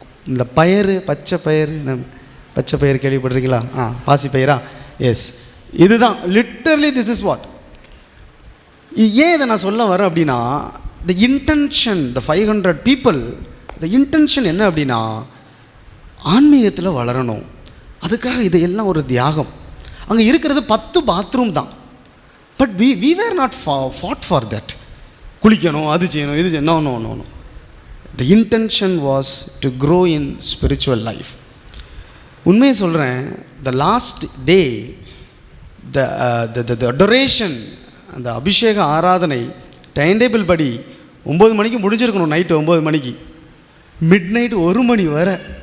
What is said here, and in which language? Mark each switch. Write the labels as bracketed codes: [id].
[ta] இந்த பயிறு, பச்சை பயிறு கேள்விப்பட்டிருக்கீங்களா? பாசிப்பயிரா? எஸ், இதுதான் லிட்டரலி [en] This is what. [ta] ஏன் இதை நான் சொல்ல வரேன் அப்படின்னா, the intention, the 500 people, the intention என்ன அப்படின்னா, ஆன்மீகத்தில் வளரணும். அதுக்காக இதையெல்லாம் ஒரு தியாகம். அங்கே இருக்கிறது 10 பாத்ரூம் தான், [en] But we were not fought for that. [ta] குளிக்கணும், அது செய்யணும், இது செய்யணும். [en] No. The intention was to grow in spiritual life. [ta] உண்மையை சொல்கிறேன், the last day, the adoration, அந்த அபிஷேக ஆராதனை டைம் டேபிள் படி 9 மணிக்கு முடிஞ்சிருக்கணும், நைட்டு 9 மணிக்கு, மிட் நைட் 1 மணி வரை.